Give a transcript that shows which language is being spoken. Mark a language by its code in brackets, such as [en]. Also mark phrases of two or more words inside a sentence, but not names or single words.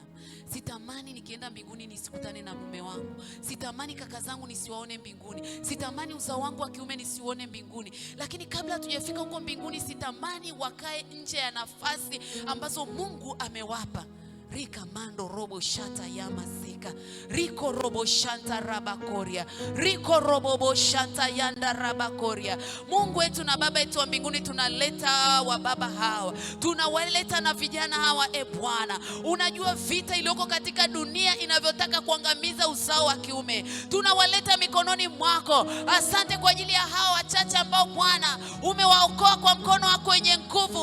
[sw] Sitamani nikienda mbinguni nisikutane na mume wangu. Sitamani kaka zangu nisiwaone mbinguni. Sitamani uzao wangu wa kiume nisiuone mbinguni. Lakini kabla hatujafika huko mbinguni, sitamani wakae nje ya nafasi ambazo Mungu amewapa. Rika mando robo shata ya masika. Riko robo shanta rabakoria. Riko robo shanta yanda rabakoria. Mungu wetu na baba yetu wa mbinguni, tunaleta wa baba hawa, tunawaleta na vijana hawa. Bwana, unajua vita iliyoko katika dunia inavyotaka kuangamiza uzao wa kiume. Tunawaleta mikononi mwako. Asante kwa ajili ya hawa wachache ambao Bwana umewaokoa kwa mkono wako wenye nguvu.